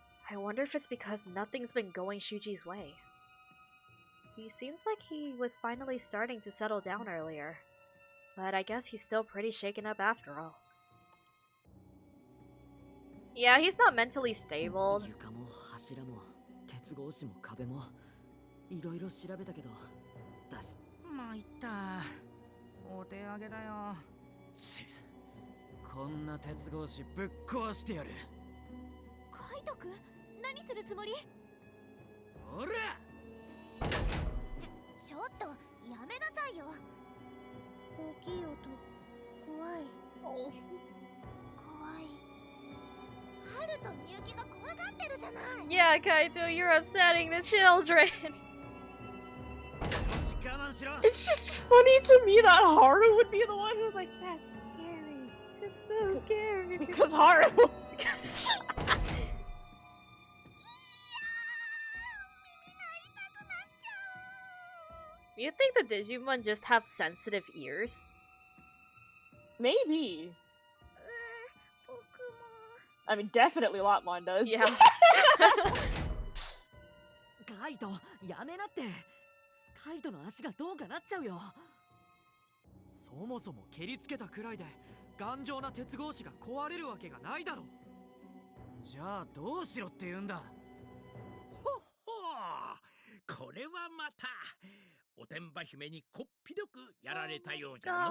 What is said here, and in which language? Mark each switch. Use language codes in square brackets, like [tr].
[en] I wonder if it's because nothing's been going Shuji's way. He seems like he was finally starting to settle down earlier. But I guess he's still pretty shaken up after all. Yeah, he's not mentally stable. [ja] 床も柱も鉄格子も壁もいろいろ調べたけど出しまいったお手上げだよこんな鉄格子ぶっ壊してやるカイトくん何するつもりほらちょっとやめなさいよ大きい音怖い怖いハルとみゆきが怖がってるじゃない [en] Yeah, Kaito, you're upsetting the children. It's just funny to me that Haru would be the one who's like, that's scary. It's so scary. Because Haru. You think the Digimon just have sensitive ears? Maybe. I mean, definitely Lotmon does. Yeah. [ja] カイトやめなってカイトの足がどうかなっちゃうよそもそも蹴りつけたくらいで頑丈な鉄格子が壊れるわけがないだろじゃあどうしろって言うんだほっほーこれはまたおてんば姫にこっぴどくやられたようじゃの